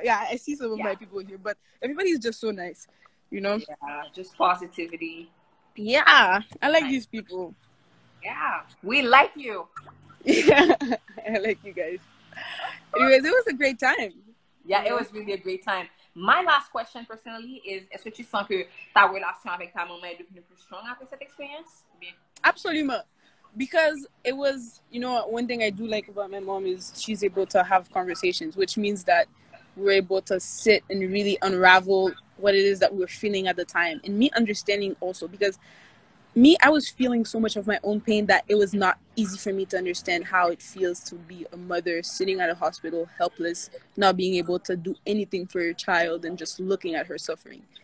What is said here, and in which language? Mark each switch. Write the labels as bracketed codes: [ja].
[en] Yeah, I see some of my people here, but everybody's just so nice, Yeah, just positivity. Yeah, I like these people. Yeah, we like you. Yeah, I like you guys. Anyways, it was a great time. Yeah, it was really a great time. My last question, personally, is: [fr] est-ce que tu sens que ta relation avec ta maman est devenue plus strong après cette expérience? [en] Absolutely. Because it was, one thing I do like about my mom is she's able to have conversations, which means that we're able to sit and really unravel what it is that we're feeling at the time. And me understanding also, because I was feeling so much of my own pain that it was not easy for me to understand how it feels to be a mother sitting at a hospital, helpless, not being able to do anything for your child and just looking at her suffering.